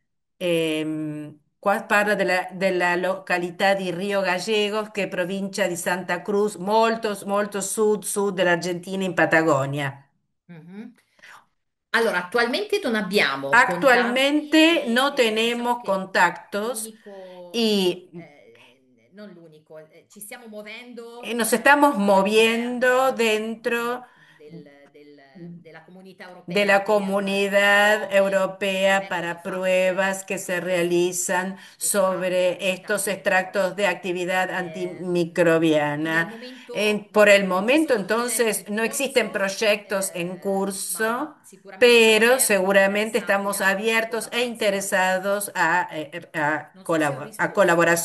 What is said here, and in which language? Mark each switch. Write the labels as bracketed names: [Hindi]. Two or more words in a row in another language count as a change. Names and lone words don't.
[Italian] Qua parla della località di Rio Gallegos, che è provincia di Santa Cruz, molto, molto sud dell'Argentina in Patagonia. Mhm. Allora, attualmente non abbiamo contatti [Spanish] Actualmente no [Italian] e diciamo [Spanish] tenemos [Italian] che [Spanish] contactos [Italian] l'unico, [Spanish] y [Italian] non l'unico, ci stiamo muovendo [Spanish] nos estamos moviendo [Italian] all'interno, [Spanish] dentro [Italian] diciamo, della comunità [Spanish] de [Italian] europea [Spanish] la [Italian] per [Spanish] Comunidad [Italian] prove che [Spanish] Europea [Italian] vengono [Spanish] para [Italian] fatte [Spanish] pruebas que se [Italian] su questi [Spanish] realizan [Italian] estratti [Spanish] sobre estos extractos de [Italian] antimicrobici. [Spanish] actividad [Italian] Quindi al [Spanish] antimicrobiana. [Italian] momento [Spanish] Por el [Italian] non ci [Spanish] momento, [Italian] sono progetti [Spanish] entonces, [Italian] in [Spanish] no existen [Italian] corso, [Spanish] proyectos en curso, [Italian] ma sicuramente siamo [Spanish] pero [Italian] aperti e [Spanish] seguramente [Italian] interessati [Spanish] estamos [Italian] a [Spanish] abiertos e [Italian] collaborazioni. [Spanish] interesados [Italian] Non so se ho [Spanish] a [Italian] risposto.